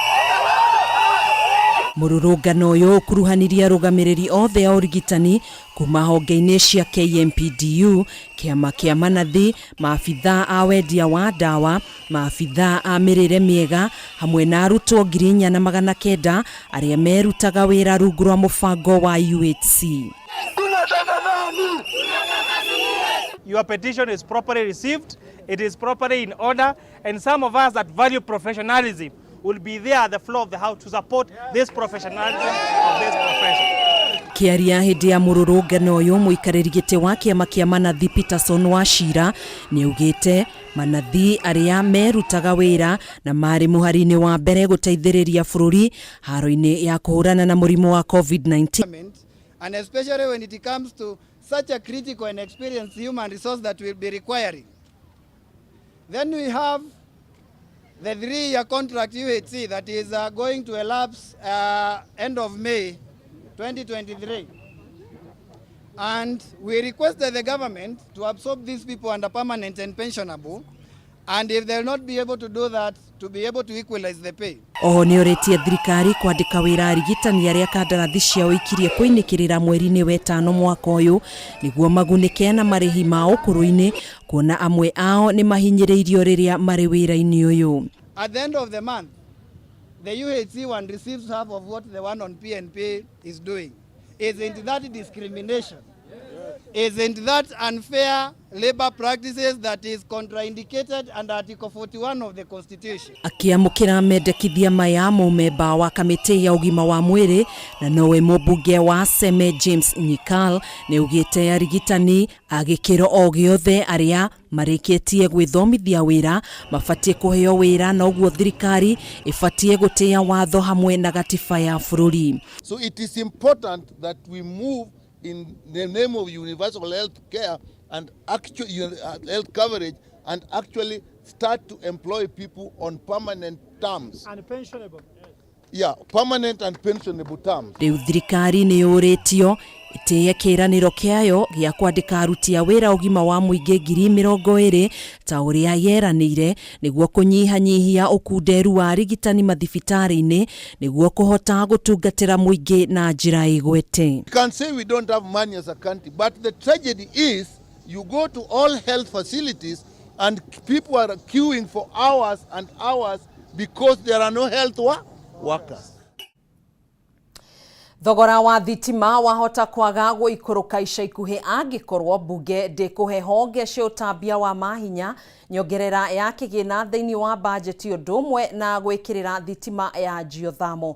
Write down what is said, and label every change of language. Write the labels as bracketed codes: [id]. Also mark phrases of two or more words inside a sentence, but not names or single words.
[ki] Mũrũrũngano ũyũ ũkuruhanirie arũgamĩrĩri othe a ũrigitani kuma honge-inĩ cia KMPDU, kĩama kĩa manathi, maabitha a wendia wa ndawa, maabitha a mĩrĩre mĩega hamwe na arutwo 4,900 arĩa merutaga wĩra rungu rwa mũbango wa UHC. [en] Your petition is properly received, it is properly in order, and some of us that value professionalism will be there at the floor of the house to support this professionalism of this profession. [ki] Kiaria hĩndĩ ya mũrũrũngano ũyũ mũikarĩri gĩtĩ wa kĩama kĩa manathi Peterson Wachira nĩ augĩte manathi arĩa merutaga wĩra na marĩ mũhari-inĩ wa mbere gũteithĩrĩria bũrũri haro-inĩ ya kũhũrana na mũrimũ wa COVID-19. [en] and especially when it comes to such a critical and experienced human resource that will be requiring. Then we have the 3-year contract UHC that is going to elapse end of May 2023. And we requested the government to absorb these people under permanent and pensionable, and if they'll not be able to do that, to be able to equalize the pay. [ki] Oho nĩ ũrĩtie thirikari kwandĩka wĩra arigitani arĩa kandarathi ciao ikirie kũinĩkĩrĩra mweri-inĩ wa ĩtano mwaka ũyũ nĩguo magunĩke na marĩhi ma ũkũrũ-inĩ, kuona amwe ao nĩ mahinyĩrĩirio rĩrĩa marĩ wĩra-inĩ ũyũ. [en] At the end of the month, the UHC one receives half of what the one on PNP is doing. Isn't that discrimination? Isn't that unfair labor practices that is contraindicated under Article 41 of the Constitution? [ki] Akiamũkĩra mendekithia maya mũmemba wa kamĩtĩ ya ũgima wa mwĩrĩ na nowe mũmbunge wa Seme James Nyikal nĩ ugĩte arigitani agĩkĩro o gĩothe arĩa marĩkĩtie gwĩthomithia wĩra mabatie kũheo wĩra na ũguo thirikari ĩbatie gũtĩa watho hamwe na gatiba ya bũrũri. [en] So it is important that we move in the name of universal health care and actual health coverage and actually start to employ people on permanent terms. And pensionable. Yeah, permanent and pensionable terms. [ki] Rĩu thirikari nĩ yũrĩtio ĩtĩye kĩranĩro kĩayo gĩa kwandĩka aruti a wĩra ũgima wa mũingĩ 20,000 ta ũrĩa yeranĩire nĩguo kũnyihanyihia ũkunderu wa arigitani mathibitarĩ-inĩ nĩguo kũhota gũtungatĩra mũingĩ na njĩra ĩgwete. [en] You can say we don't have money as a country, but the tragedy is you go to all health facilities and people are queuing for hours and hours because there are no health workers. [ki] Thogora wa thitima wahota kwaga gũikũrũka ica ikuhĩ angĩkorwo mbunge ndĩkũhe honge cia ũtambia wa mahinya nyongerera ya kĩgĩna thĩinĩ wa bajeti ũndũ ũmwe na gwĩkĩrĩra thitima ya geothermal.